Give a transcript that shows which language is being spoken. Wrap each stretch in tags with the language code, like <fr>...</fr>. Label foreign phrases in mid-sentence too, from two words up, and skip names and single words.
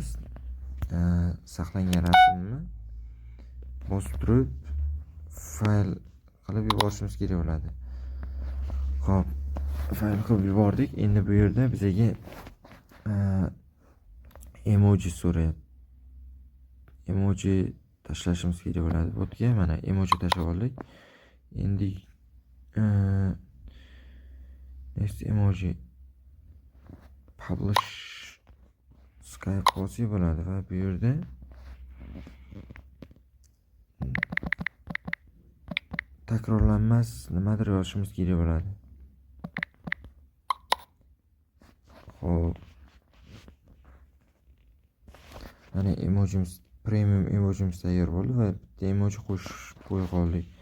<uz>Saqlangan rasmni bosib turib fayl qilib yuborishimiz kerak bo'ladi. Xo'p, fayl qilib yubordik. Endi bu yerda bizga emoji so'rayapti. Emoji tashlashimiz kerak bo'ladi. Botga mana emoji tashlab oldik. Endi</uz> <en>next emoji publish</en> <uz>Skype qilsa bo'ladi va bu yerda takrorlanmas nimadir yozishimiz kerak bo'ladi. Xo'p, mana emojimiz, premium emojimiz tayyor bo'ldi va bitta emoji qo'yib qoldik.</uz>